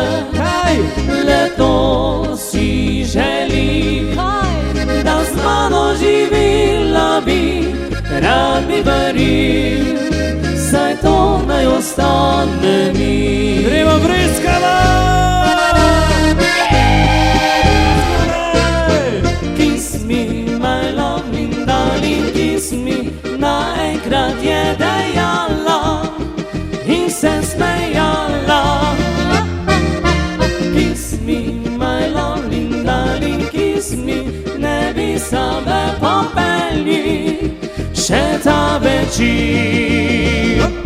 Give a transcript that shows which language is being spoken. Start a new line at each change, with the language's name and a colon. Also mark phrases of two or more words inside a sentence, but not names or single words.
Slovenian: Le to si želim, da z mano živela bi, rad bi veril, saj to naj ostane mi. Gremo vriskava!
English: Kiss me, my loving darling, kiss me,
Slovenian: naenkrat je dejala in se smejala.
English: Kiss me, my loving darling, kiss me,
Slovenian: ne bi same popeli še ta večer.